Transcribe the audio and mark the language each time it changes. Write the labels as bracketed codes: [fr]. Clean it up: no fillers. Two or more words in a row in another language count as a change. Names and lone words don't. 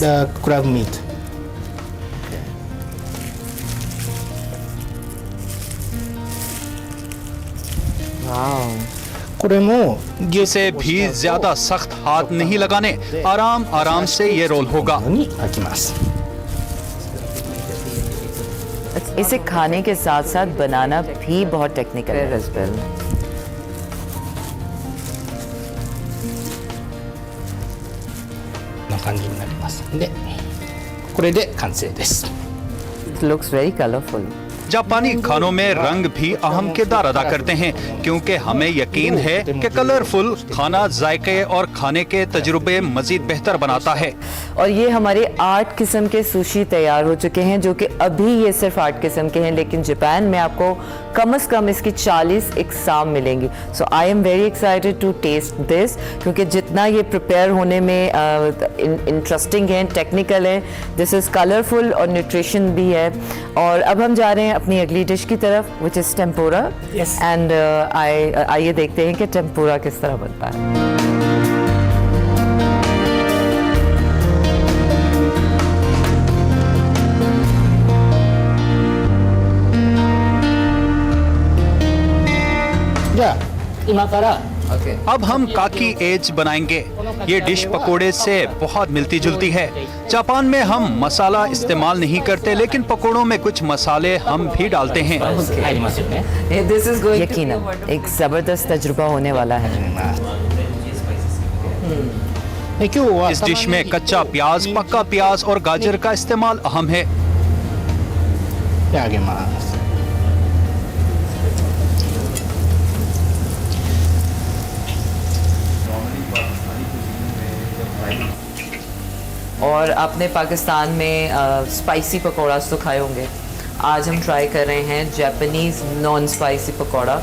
[en] The crab meat. वाओ। [ja] これもギュッ [ur] اسے بھی زیادہ سخت ہاتھ نہیں لگانے، آرام آرام سے یہ رول ہوگا. [ja] に開きます。 [ur] اسے کھانے کے ساتھ ساتھ بنانا بھی بہت ٹیکنیکل ہے. [ja] こんな感じになります。で、これで完成です。 [en] It looks very colorful. [ur] جاپانی کھانوں میں رنگ بھی اہم کردار ادا کرتے ہیں، کیونکہ ہمیں یقین ہے کہ کلرفل کھانا ذائقے اور کھانے کے تجربے مزید بہتر بناتا ہے. اور یہ ہمارے 8 قسم کے سوشی تیار ہو چکے ہیں، جو کہ ابھی یہ صرف 8 قسم کے ہیں، لیکن جاپان میں آپ کو کم سے کم اس کی 40 اقسام ملیں گی. [en] So I am very excited to test this, [ur] کیونکہ جتنا یہ پریپیئر ہونے میں انٹرسٹنگ ہے، ٹیکنیکل ہے, [en] this is colorful [ur] اور نیوٹریشن بھی ہے. اور اب ہم جا رہے ہیں اپنی اگلی ڈش کی طرف, [en] which is Tempura. Yes. [ur] اینڈ آئیے دیکھتے ہیں کہ ٹیمپورا کس طرح بنتا ہے. [ja] じゃあ今から [ur] اب ہم کاکی ایج بنائیں گے. یہ ڈش پکوڑے سے بہت ملتی جلتی ہے۔ جاپان میں ہم مسالا استعمال نہیں کرتے، لیکن پکوڑوں میں کچھ مسالے ہم بھی ڈالتے ہیں. [ja] 入りますよね。 [ur] یقیناً ایک زبردست تجربہ ہونے والا ہے. [ja] で今日は [ur] اس ڈش میں کچا پیاز، پکا پیاز اور گاجر کا استعمال اہم ہے. [ja] で揚げます。 [ur] اور آپ نے پاکستان میں اسپائسی پکوڑاز تو کھائے ہوں گے. آج ہم ٹرائی کر رہے ہیں [en] Japanese non spicy [ur] पकौड़ा।